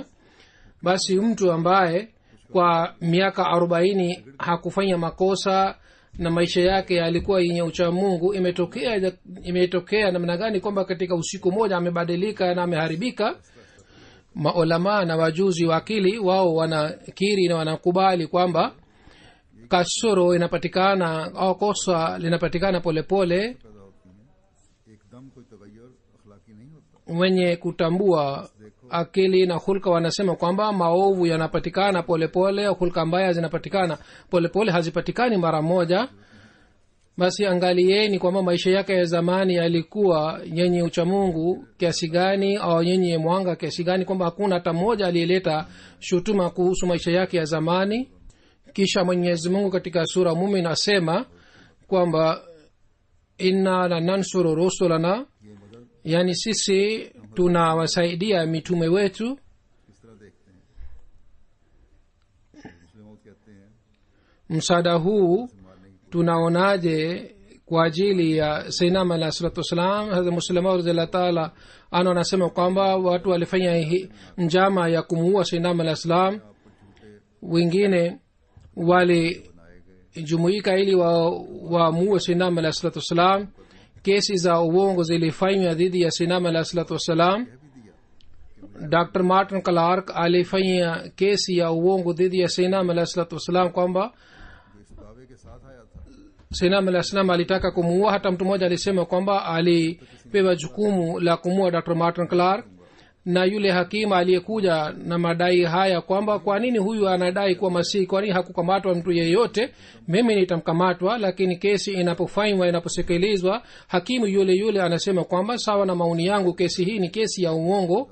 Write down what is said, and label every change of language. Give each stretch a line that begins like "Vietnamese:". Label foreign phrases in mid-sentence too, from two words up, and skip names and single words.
Swahili: basi mtu ambaye kwa miaka 40 hakufanya makosa na maisha yake yalikuwa yenye uchamungu, imetokea namna gani kwamba katika usiku moja amebadilika na ameharibika? Maulama na wajuzi wa akili wao wanakiri na wanakubali kwamba kasoro inapatikana au kosa linapatikana polepole.
Urdu: पैदा होती हैं, एकदम कोई तगय्युर अखलाकी नहीं होता।
Swahili: wenye kutambua akili na hulka wanasema kwamba maovu yanapatikana polepole, hulka mbaya zinapatikana polepole, hazipatikani mara moja. basi angalieni kwamba maisha yake ya zamani yalikuwa yenye uchamungu kiasi gani au yenye mwanga kiasi gani, kwamba hakuna hata mmoja aliyeleta shutuma kuhusu maisha yake ya zamani. kisha Mwenyezi Mungu katika sura Mumin asema kwamba
Arabic: إنا لننصر رسلنا,
Swahili: yani sisi tunawasaidia mitume wetu.
Urdu: किस तरह देखते हैं? मुस्लिम कहते हैं
Swahili: msaada huu tunaonaje kwa ajili ya
Arabic: سيدنا عليه الصلاة والسلام?
Swahili: hadha muslima
Arabic: رضي الله تعالى عنه
Swahili: anasema kwamba watu walifanya njama ya kumuua
Arabic: سيدنا عليه السلام,
Swahili: wengine walijumuika ili wamuue
Arabic: سيدنا عليه الصلاة والسلام.
Swahili: kesi za uongo zilifanywa dhidi ya
Arabic: سيدنا عليه الصلاة والسلام.
Swahili: Dr. Martin Clark alifanya kesi ya uongo dhidi ya
Arabic: سيدنا عليه الصلاة والسلام
Swahili: kwamba
Urdu: इस दावे के साथ आया था
Arabic: سيدنا عليه السلام
Swahili: alitaka kumuua. hata mtu mmoja alisema kwamba alipewa jukumu la kumuua Dr. Martin Clark, na yule hakimu aliyekuja na madai haya kwamba kwa nini huyu anadai kuwa masihi, kwa nini hakukamatwa mtu yeyote, mimi nitamkamatwa. lakini kesi inapofanywa, inaposekelezwa, hakimu yule yule anasema kwamba sawa na maoni yangu, kesi hii ni kesi ya uongo.